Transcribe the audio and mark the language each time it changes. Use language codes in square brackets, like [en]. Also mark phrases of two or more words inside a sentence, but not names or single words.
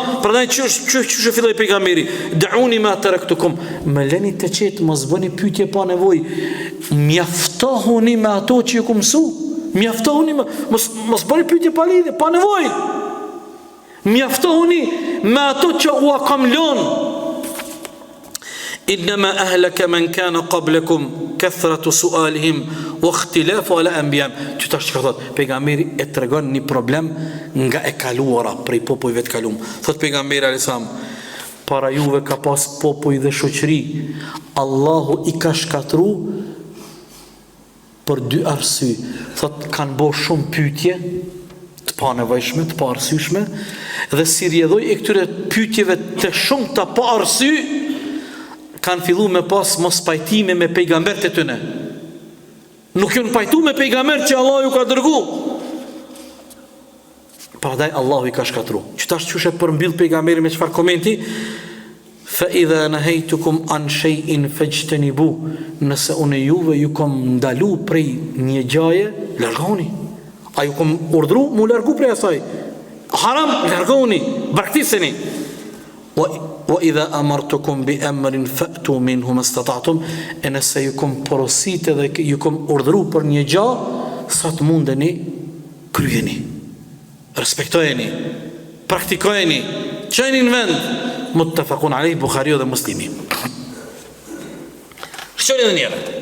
[sq] Prandaj çu filloi pejgamberi, [ar] دعوني ما تركتكم, [sq] më leni të qetë, mos bëni pyetje pa nevojë, mjaftohuni me ato që ju kam mësu. Mjaftohuni, mos bëni pyetje pa lidhje, pa nevojë. Mjaftohuni me ato që u kam lënë. [ar] إنما أهلك من كان قبلكم كثرة سؤالهم واختلاف على أنبيائهم. [sq] Që tash ka thot pejgamberi e tregon një problem nga e kaluara prej popujve të kaluam. Thot pejgamberi [ar] عليه السلام, [sq] para juve ka pas popuj dhe shoqëri, Allahu i ka shkatru për dy arsye. Thot kanë bërë shumë pyetje të pa nevojshme, të pa arsyeshme, dhe si rjedhoj e këtyre pyetjeve të shumta pa arsye, kanë fillu me pas mos pajtime me pejgambert e tyne. Nuk ju në pajtu me pejgambert që Allah ju ka dërgu. Prandaj Allahu i ka shkatru. Qëtash qyshe përmbyll pejgamberi me qëfar komenti? [ar] فإذا نهيتكم عن شيء فاجتنبوا. [sq] Nëse unë juve ju kom ndalu prej një gjaje, largoni. A ju kom urdhru, mu largu prej asaj. Haram, largoni, braktiseni. [ar] وإذا أمرتكم بأمر فأتوا منه ما استطعتم. [sq] E nëse ju kom porosite dhe ju kom urdhru për një gjë, sa të mundeni, kryeni. Respektojeni, praktikojeni, qeni në vend. [ar] متفق عليه, [sq] Bukhariu dhe Muslimi. Shqoni edhe njëre.